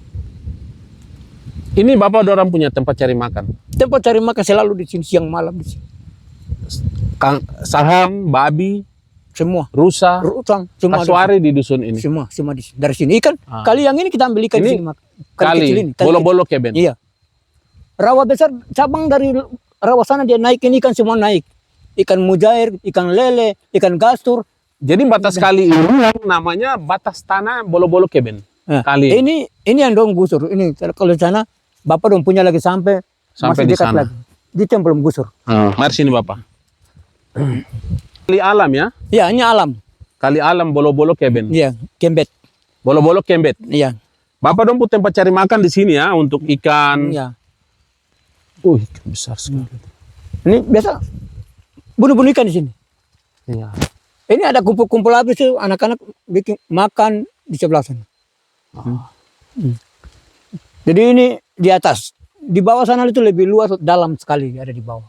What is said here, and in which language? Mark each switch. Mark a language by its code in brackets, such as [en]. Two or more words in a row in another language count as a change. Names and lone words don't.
[pmy] Ini Bapak dorang punya tempat cari makan. Tempat cari makan selalu di sini, siang malam di sini. Saham, babi, Semua. rusa, Utang, semua. kasuari di dusun ini. Semua di sini. Dari sini ikan. Kali yang ini kita ambil ikan Ini di sini. Kali kecil ini. bolo-bolo keben. Iya. Rawa besar, cabang dari rawa sana dia naikin ikan semua naik. Ikan mujair, ikan lele, ikan gastur. Jadi batas kali ini yang namanya batas tanah bolo-bolo keben. Nah, Kali ini yang dong gusur. Ini kalau di sana Bapak dong punya lagi sampai masih di dekat sana. lagi. Di yang belum gusur. Mari sini Bapak. Kali alam ya. Iya, ini alam. Kali alam bolo-bolo keben. Iya, kembet. Bolo-bolo kembet. Iya. Bapak dong punya tempat cari makan di sini ya untuk ikan. Iya. Ikan besar sekali. Ini biasa bunuh-bunuh ikan di sini. Iya. Ini ada kumpul-kumpul habis tuh anak-anak bikin makan di sebelah sana. Jadi ini di atas, di bawah sana itu lebih luas, dalam sekali ada di bawah.